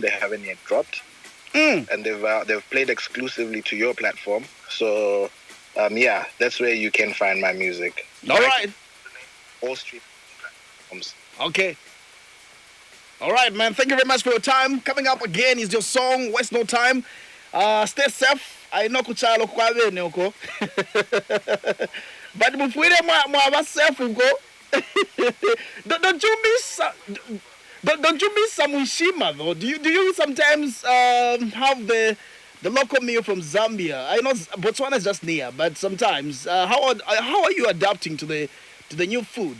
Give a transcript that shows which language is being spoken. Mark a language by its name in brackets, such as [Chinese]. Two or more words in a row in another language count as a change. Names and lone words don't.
[English] They haven't yet dropped, and they've played exclusively to your platform. So, yeah, that's where you can find my music. All right. All street platforms. Okay. All right, man. Thank you very much for your time. Coming up again is your song, Waste No Time. Stay safe. I know [Bemba] kuchalo kwa bene uko. But mufwire mwa safe uko. [English] Don't you miss don't you miss some Ushima though? Do you sometimes have the local meal from Zambia? I know Botswana is just near, but sometimes how are you adapting to the new food?